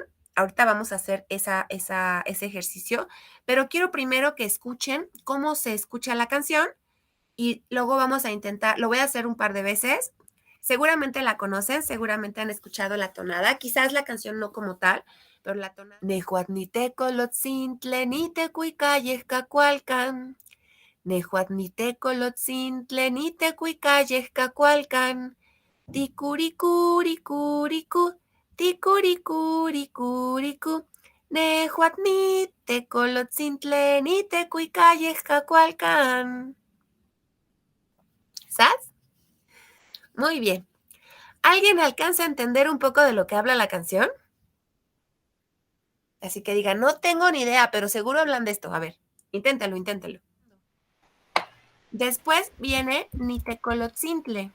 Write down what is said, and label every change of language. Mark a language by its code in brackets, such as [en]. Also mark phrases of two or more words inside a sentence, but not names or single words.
[es] Ahorita vamos a hacer ese ejercicio, pero quiero primero que escuchen cómo se escucha la canción y luego vamos a intentar, lo voy a hacer un par de veces. Seguramente la conocen, seguramente han escuchado la tonada, quizás la canción no como tal, pero la tonada. [nah] Nehuatnitecolotzintle nitekuicayehcacualcan. Nehuatnitecolotzintle nitekuicayehcacualcan. Ticuricuricuricu, ticuricuricuricu. Nehuatnitecolotzintle nitekuicayehcacualcan. [es] ¿Sabes? Muy bien. ¿Alguien alcanza a entender un poco de lo que habla la canción? Así que diga, no tengo ni idea, pero seguro hablan de esto. A ver, inténtalo. Después viene Nitecolotzintle.